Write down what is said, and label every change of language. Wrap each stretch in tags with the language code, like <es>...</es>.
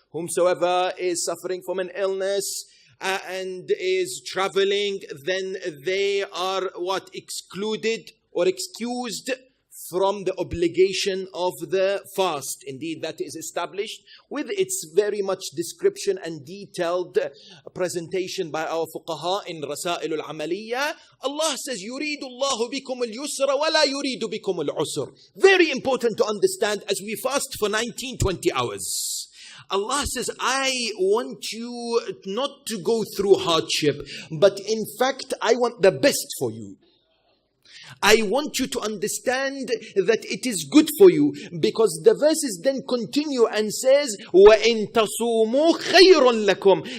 <en>Whomsoever is suffering from an illness and is traveling, then they are excluded or excused from the obligation of the fast. Indeed, that is established with its very much description and detailed presentation by our fuqaha in Rasail al-Amaliyya. Allah says,</en> <ar>يُرِيدُ اللَّهُ بِكُمُ الْيُسْرَ وَلَا يُرِيدُ بِكُمُ الْعُسْرَ.</ar> <en>Very important to understand as we fast for 19-20 hours. Allah says, I want you not to go through hardship, but in fact, I want the best for you. I want you to understand that it is good for you, because the verses then continue and says,</en> <ar>وَإِن تَصُومُوا خَيْرٌ لَكُمْ.</ar>